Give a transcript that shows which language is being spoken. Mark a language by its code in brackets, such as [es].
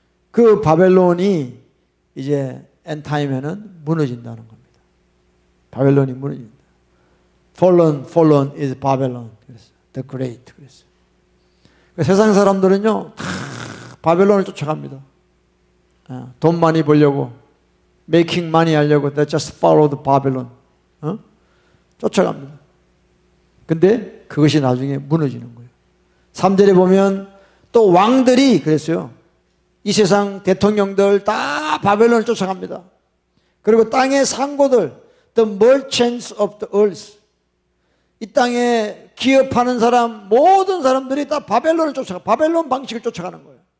[ko] 그 바벨론이 이제 엔타임에는 무너진다는 겁니다. 바벨론이 무너진다. [en] Fallen is Babylon. [ko] 그랬어요. [en] The Great. 그랬어요. [ko] 세상 사람들은요 다 바벨론을 쫓아갑니다. 돈 많이 벌려고, [en] making money [ko] 하려고 [en] they just follow the Babylon. [ko] 쫓아갑니다. 근데 그것이 나중에 무너지는 거예요. 3절에 보면 또 왕들이 그랬어요. 이 세상 대통령들 다 바벨론을 쫓아갑니다. 그리고 땅의 상고들, [en] the merchants of the earth, [ko] 이 땅에 기업하는 사람, 모든 사람들이 다 바벨론을 쫓아가, 바벨론 방식을 쫓아가는 거예요.